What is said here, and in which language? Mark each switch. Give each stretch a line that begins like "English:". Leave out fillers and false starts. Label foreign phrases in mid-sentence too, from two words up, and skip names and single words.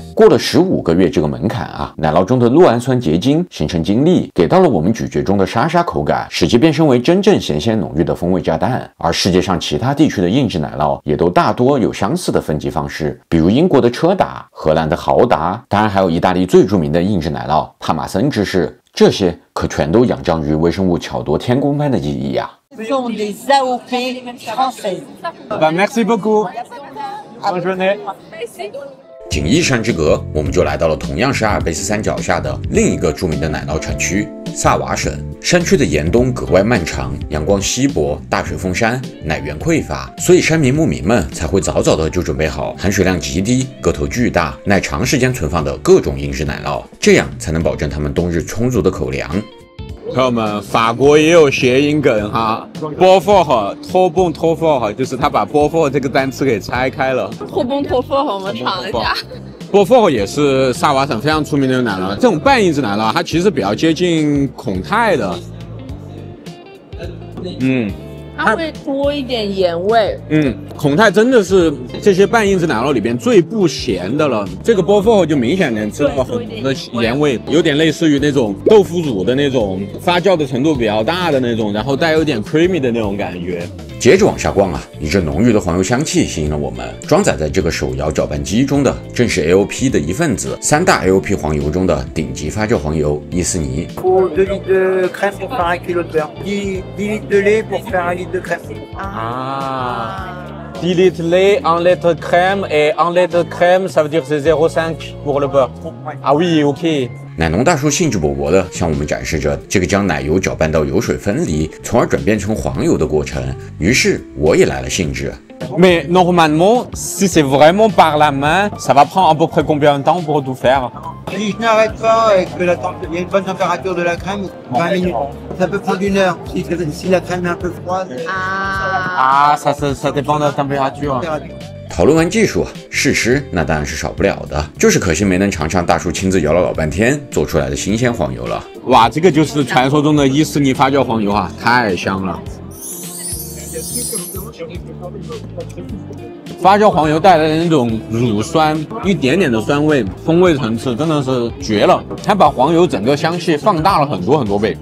Chinese: 過了15個月這個門檻啊，奶酪中的酪氨酸結晶形成晶粒，給到了我們咀嚼中的沙沙口感，使其變身為真正鹹鮮濃郁的風味炸彈。而世界上其他地區的硬質奶酪也都大多有相似的分級方式，比如英國的車達、荷蘭的豪達，當然還有意大利最著名的硬質奶酪帕瑪森芝士，這些可全都仰仗於微生物巧奪天工般的技藝呀。
French: Merci beaucoup. Bonne journée.
Chinese: 僅一山之隔，我們就來到了同樣是阿爾卑斯山腳下的另一個著名的奶酪產區薩瓦省。山區的嚴冬格外漫長，陽光稀薄，大雪封山，奶源匱乏，所以山民牧民們才會早早的就準備好含水量極低、個頭巨大、耐長時間存放的各種硬質奶酪，這樣才能保證他們冬日充足的口糧。朋友們，法國也有諧音梗哈 ，Beaufort 托蹦托 fort 就是他把 Beaufort 這個單詞給拆開了。托蹦托 fort 我們嘗一下。 Beaufort 也是薩瓦省非常出名的奶酪，這種半硬質奶酪它其實比較接近孔泰的，它會多一點鹽味。孔泰真的是這些半硬質奶酪裡邊最不鹹的了。這個 Beaufort 就明顯能吃到很多的鹽味，有點類似於那種豆腐乳的那種發酵的程度比較大的那種，然後帶有點 creamy 的那種感覺。接着往下逛啊，一陣濃郁的黃油香氣吸引了我們。裝載在這個手搖攪拌機中的，正是 AOP 的一份子，3大 AOP 黃油中的頂級發酵黃油伊斯尼。
French: 2 litres de crème pour faire 1 kilo de beurre. 10 litres de lait pour faire 1 litre de crème. 10 litres de lait, 1 litre de crème et 1 litre de crème, ça veut dire c'est 0,5 pour le beurre. Ah oui, ok.
Chinese: 奶農大叔興致勃勃地向我們展示着這個將奶油攪拌到油水分離，從而轉變成黃油的過程。於是我也來了興致。
French: Mais normalement, si c'est vraiment par la main, ça va prendre à peu près combien de temps pour tout faire? Si je n'arrête pas et que il y a une bonne température de la crème, 20 minutes. Ça peut prendre 1 heure si la crème est un peu froide. Ah, ça dépend de la température.
Chinese: 討論完技術，試吃那當然是少不了的，就是可惜沒能嘗嘗大叔親自搖了老半天做出來的新鮮黃油了。哇，這個就是傳說中的伊斯尼發酵黃油啊，太香了！發酵黃油帶來的那種乳酸，一點點的酸味，風味層次真的是絕了，它把黃油整個香氣放大了很多很多倍。